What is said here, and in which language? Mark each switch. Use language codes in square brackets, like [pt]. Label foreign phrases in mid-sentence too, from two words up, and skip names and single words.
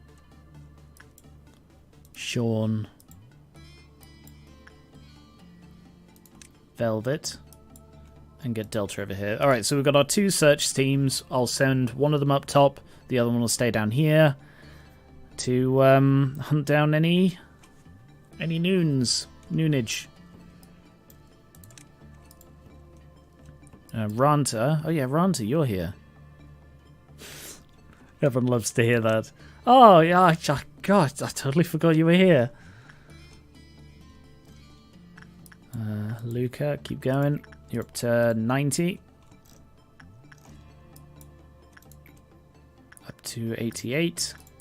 [en] Sean. Velvet. And get Delta over here. Alright, so we've got our 2 search teams. I'll send one of them up top. The other one will stay down here. To hunt down any noonage. Ranta. Oh yeah, Ranta, you're here. Everyone loves to hear that. Oh yeah, God, I totally forgot you were here. Luca, keep going. You're up to 90. Up to 88.